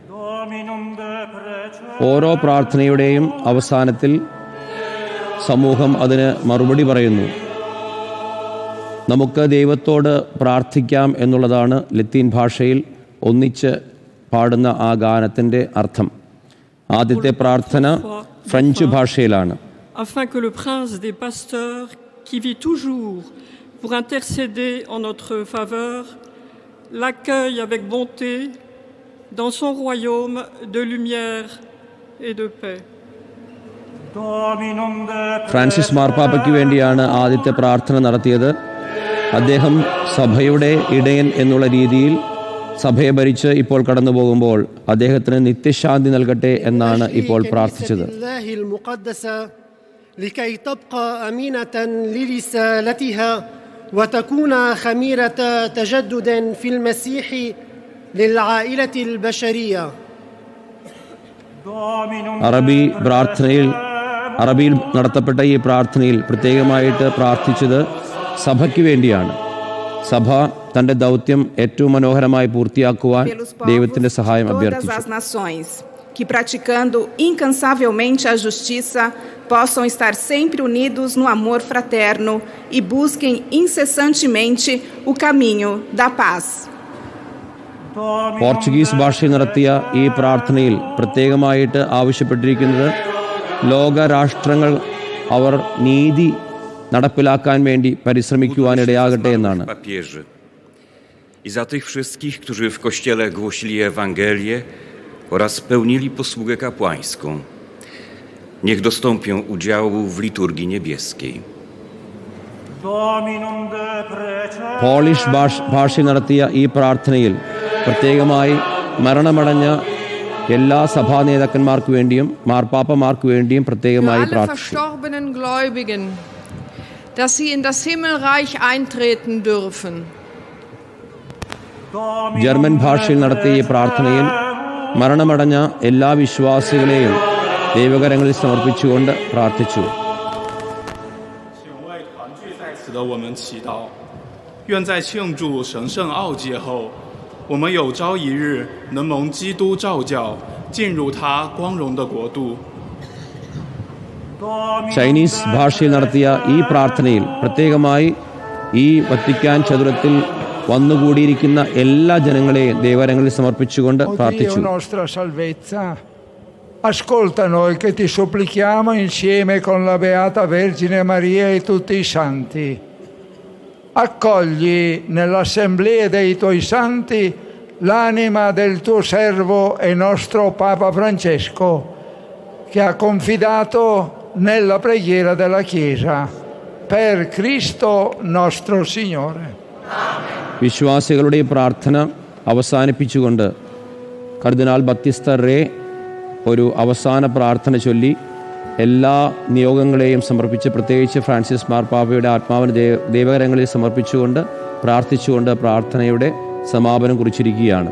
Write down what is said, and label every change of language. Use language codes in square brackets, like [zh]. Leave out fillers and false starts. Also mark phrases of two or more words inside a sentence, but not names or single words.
[ml] ഓരോ പ്രാർത്ഥനയുടെയും അവസാനത്തിൽ സമൂഹം അതിന് മറുപടി പറയുന്നു. നമുക്ക് ദൈവത്തോട് പ്രാർത്ഥിക്കാം എന്നുള്ളതാണ് ലത്തീൻ ഭാഷയിൽ ഒന്നിച്ച് പാടുന്ന ആ ഗാനത്തിൻ്റെ അർത്ഥം. ആദ്യത്തെ പ്രാർത്ഥന ഫ്രഞ്ച് ഭാഷയിലാണ്. [fr] Afin que le prince des pasteurs qui vit toujours pour intercéder en notre faveur l'accueille avec bonté dans son royaume de lumière et de paix. [ml] ഫ്രാൻസിസ് മാർപ്പാപ്പയ്ക്ക് വേണ്ടിയാണ് ആദ്യത്തെ പ്രാർത്ഥന നടത്തിയത്. അദ്ദേഹം സഭയുടെ ഇടയൻ എന്നുള്ള രീതിയിൽ സഭയെ ഭരിച്ച് ഇപ്പോൾ കടന്നു പോകുമ്പോൾ അദ്ദേഹത്തിന് നിത്യശാന്തി നൽകട്ടെ എന്നാണ് ഇപ്പോൾ പ്രാർത്ഥിച്ചത്. [ar] لكي تبقى أمينة لرسالتها وتكون خميرة تجدد في المسيح للعائلة البشرية. [ml] അറബിയിൽ നടത്തപ്പെട്ട ഈ പ്രാർത്ഥനയിൽ പ്രത്യേകമായിട്ട് പ്രാർത്ഥിച്ചത് സഭയ്ക്ക് വേണ്ടിയാണ്. സഭ തന്റെ ദൗത്യം ഏറ്റവും മനോഹരമായി പൂർത്തിയാക്കുവാൻ ദൈവത്തിന്റെ സഹായം അഭ്യർത്ഥിച്ചു. [pt] Que praticando incansavelmente a justiça possam estar sempre unidos no amor fraterno e busquem incessantemente o caminho da paz. [ml] പോർച്ചുഗീസ് ഭാഷയിൽ നടത്തിയ ഈ പ്രാർത്ഥനയിൽ പ്രത്യേകമായിട്ട് ആവശ്യപ്പെട്ടിരിക്കുന്നത് ലോകരാഷ്ട്രങ്ങൾ അവർ നീതി നടപ്പിലാക്കാൻ വേണ്ടി പരിശ്രമിക്കുവാൻ ഇടയാകട്ടെ എന്നാണ്. [pl] I za tych wszystkich, którzy w Kościele głosili Ewangelię oraz pełnili posługę kapłańską. Niech dostąpią udziału w liturgii niebieskiej. [ml] പോളിഷ് ഭാഷയിൽ നടത്തിയ ഈ പ്രാർത്ഥനയിൽ പ്രത്യേകമായി മരണമടഞ്ഞ എല്ലാ സഭാ നേതാക്കന്മാർക്ക് വേണ്ടിയും മാർപ്പാപ്പമാർക്ക് വേണ്ടിയും പ്രത്യേകമായി പ്രാർത്ഥിച്ചു. [de] dass sie in das Himmelreich eintreten dürfen. [ml] ജർമ്മൻ ഭാഷയിൽ നടത്തിയ ഈ പ്രാർത്ഥനയിൽ മരണമടഞ്ഞ എല്ലാ വിശ്വാസികളെയും ദൈവകരങ്ങളിൽ സമർപ്പിച്ചുകൊണ്ട് പ്രാർത്ഥിച്ചു. ചൈനീസ് ഭാഷയിൽ നടത്തിയ ഈ പ്രാർത്ഥനയിൽ പ്രത്യേകമായി ഈ വത്തിക്കാൻ ചതുരത്തിൽ വന്നുകൂടിയിരിക്കുന്ന എല്ലാ ജനങ്ങളെയും ദൈവകരങ്ങളിൽ സമർപ്പിച്ചുകൊണ്ട് പ്രാർത്ഥിച്ചു. [it] Ascolta noi che ti supplichiamo insieme con la Beata Vergine Maria e tutti i santi. Accogli nell'assemblea dei tuoi santi l'anima del tuo servo e nostro Papa Francesco, che ha confidato nella preghiera della Chiesa. Per Cristo nostro Signore. [ml] വിശ്വാസികളുടെ പ്രാർത്ഥന അവസാനിപ്പിച്ചുകൊണ്ട് കർദിനാൾ ബത്തിസ്ത റേ ഒരു അവസാന പ്രാർത്ഥന ചൊല്ലി എല്ലാ നിയോഗങ്ങളെയും സമർപ്പിച്ച്, പ്രത്യേകിച്ച് ഫ്രാൻസിസ് മാർപ്പാപ്പയുടെ ആത്മാവിന് ദൈവകരങ്ങളിൽ സമർപ്പിച്ചുകൊണ്ട് പ്രാർത്ഥിച്ചുകൊണ്ട് പ്രാർത്ഥനയുടെ സമാപനം കുറിച്ചിരിക്കുകയാണ്.